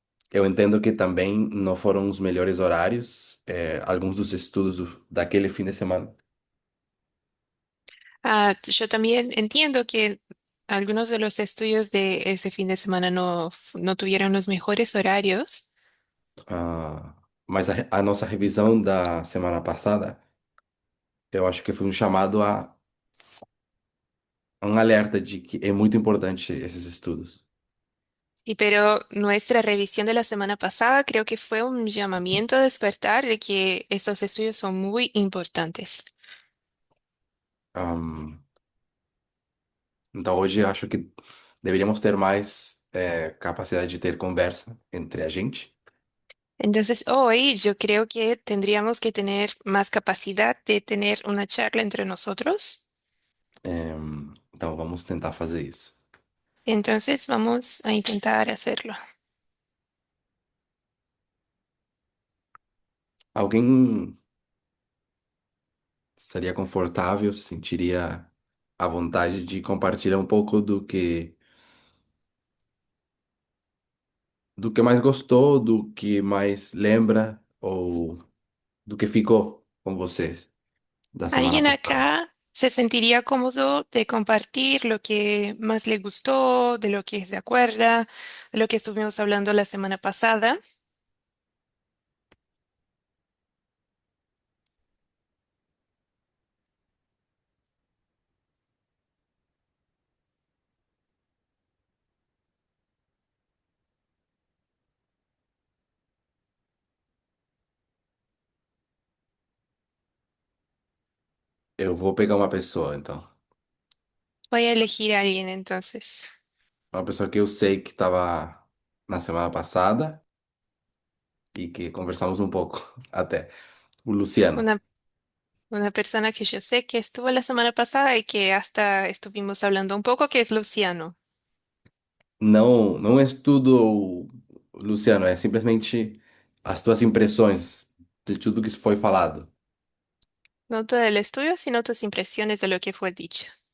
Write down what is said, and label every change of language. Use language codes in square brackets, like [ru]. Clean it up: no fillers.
[pt] Eu entendo que também não foram os melhores horários, alguns dos estudos daquele fim de semana. [es] Yo también entiendo que algunos de los estudios de ese fin de semana no tuvieron los mejores horarios. [pt] Mas a nossa revisão da semana passada, eu acho que foi um chamado a um alerta de que é muito importante esses estudos. [es] Y pero nuestra revisión de la semana pasada creo que fue un llamamiento a despertar de que estos estudios son muy importantes. [pt] Ahm, então hoje eu acho que deveríamos ter mais capacidade de ter conversa entre a gente. [es] Entonces, hoy yo creo que tendríamos que tener más capacidad de tener una charla entre nosotros. [pt] Então vamos tentar fazer isso. [es] Entonces, vamos a intentar hacerlo. [pt] Alguém estaria confortável, se sentiria à vontade de compartilhar um pouco do que mais gostou, do que mais lembra ou do que ficou com vocês da semana [es] ¿Alguien [pt] passada. [es] acá se sentiría cómodo de compartir lo que más le gustó, de lo que se acuerda, de lo que estuvimos hablando la semana pasada? [pt] Eu vou pegar uma pessoa, então. [es] Voy a elegir a alguien entonces. [pt] Uma pessoa que eu sei que estava na semana passada e que conversamos um pouco até. O Luciano. [es] Una, una persona que yo sé que estuvo la semana pasada y que hasta estuvimos hablando un poco, que es Luciano. [pt] Não, não é tudo, Luciano, é simplesmente as tuas impressões de tudo que foi falado. [es] No todo el estudio, sino tus impresiones de lo que fue dicho.